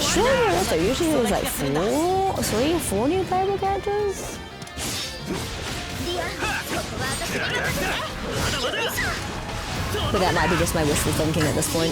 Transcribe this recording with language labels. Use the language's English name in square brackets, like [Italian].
[English] Sure, so usually there's like 3 or 4 new playable characters. [Japanese] リアンここは私に任せて。 [English] But that might be just my wishful thinking at this point.